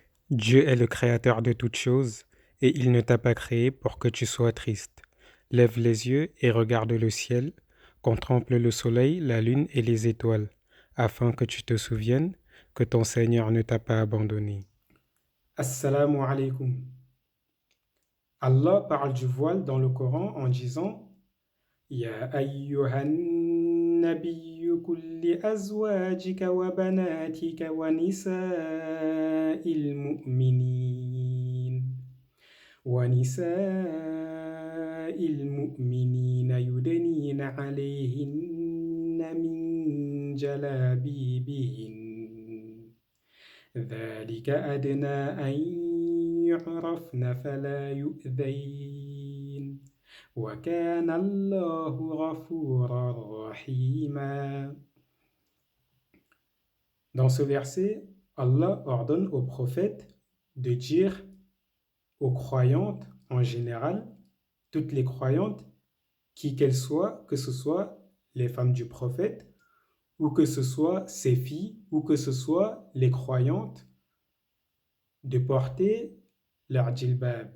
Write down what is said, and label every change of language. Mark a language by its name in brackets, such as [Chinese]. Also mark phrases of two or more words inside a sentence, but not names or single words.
[French] Dieu est le créateur de toutes choses, et il ne t'a pas créé pour que tu sois triste. Lève les yeux et regarde le ciel, contemple le soleil, la lune et les étoiles, afin que tu te souviennes que ton Seigneur ne t'a pas abandonné. [Arabic] السلام عليكم. [French] Allah parle du voile dans le Coran en disant [Arabic] يا أيها النبي قل لأزواجك وبناتك ونساء المؤمنين يدنين عليهن من جلابيبهن ذلك أدنى أن يعرفن فلا يؤذين وكان الله غفورا رحيما. [French] Dans ce verset, Allah ordonne aux prophètes de dire aux croyantes en général, toutes les croyantes, qui qu'elles soient, que ce soit les femmes du prophète, ou que ce soit ses filles, ou que ce soit les croyantes, de porter leur djilbab.